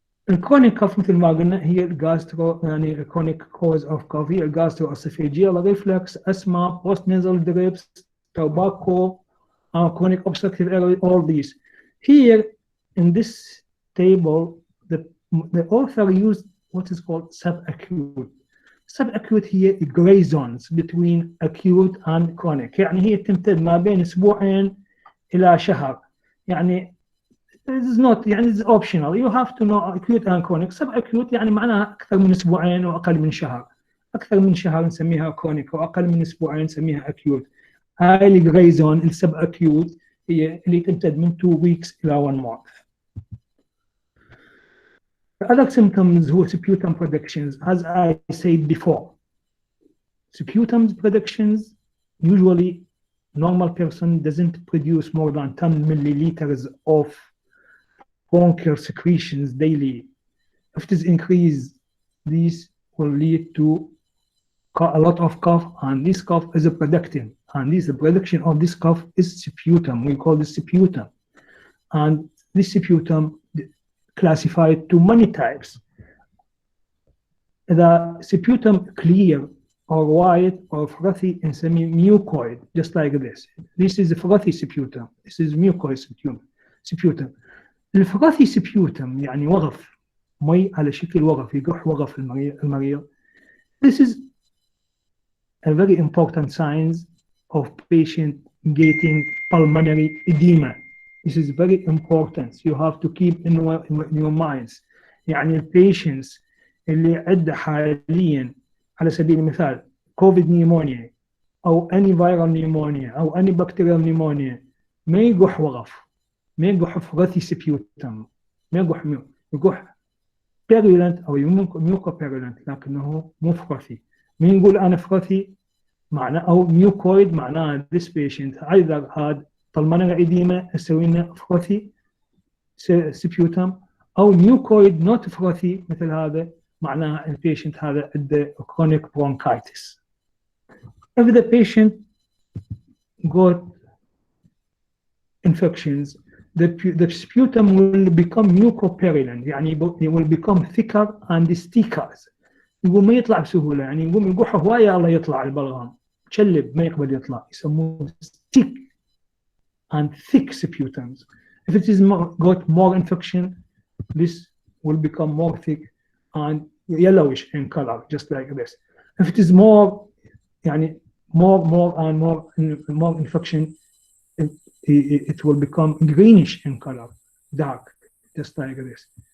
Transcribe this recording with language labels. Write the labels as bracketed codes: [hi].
[en] الكرونيك كاف [ar] مثل ما قلنا هي [en] الجاسترو، يعني الكرونيك كوز اوف كاف هي الجاسترو oesophageal reflux, asthma, post nasal drips, tobacco, chronic obstructive airway, all these. Here in this table, the author used what is called subacute. [ar] Subacute هي [en] gray zones between acute and chronic، [ar] يعني هي تمتد ما بين اسبوعين الى شهر. [en] يعني it is not، يعني it's optional. You have to know acute and chronic. [ar] subacute يعني معناها اكثر من اسبوعين واقل من شهر. اكثر من شهر نسميها chronic واقل من اسبوعين نسميها acute. هاي الجراي زون السب اكيوت هي اللي تمتد من 2 weeks الى 1 month. [en] The other symptoms هو sputum productions. As I said before, sputum productions usually normal person doesn't produce more than 10 milliliters of bronchial secretions daily. If it is increased, this will lead to a lot of cough, and this cough is a production, and this the production of this cough is sputum. We call this sputum, and this sputum classified to many types. The sputum clear or white or frothy and semi-mucoid, just like this. This is a frothy sputum. This is mucoid sputum. [ar] الفرothy sputum يعني وغف مي على شكل وغف، يقح وغف المريض. [en] This is a very important signs of patient getting pulmonary edema. This is very important. You have to keep in your minds. [ar] يعني البيشنتس اللي عنده حاليا على سبيل المثال كوفيد نيمونيا او اني فيرال نيمونيا او اني بكتيريال نيمونيا، ما يقح وغف، ما يقح فرثي سبيوتم، ما يقح بيرولنت او ميوكو بيرولنت، لكنه مو فرثي. مين يقول انا فرثي معناه او ميوكويد معناه [en] this patient either had pulmonary edema [ar] نسوي لنا فرثي سبيوتم، او ميوكويد نوت فرثي مثل هذا معناه البيشنت هذا عنده chronic bronchitis. [en] If the patient got infections, the sputum will become mucopurulent، يعني it will become thicker and sticker. [ar] يقوم ما يطلع بسهوله، يعني يقوم يقح هوايه الله يطلع البلغم، تشلب ما يقبل يطلع، يسموه [en] stick and thick sputums. If it is got more infection, this will become more thick and yellowish in color, just like this. If it is more يعني more and more infection, it will become greenish in color, dark, just like this.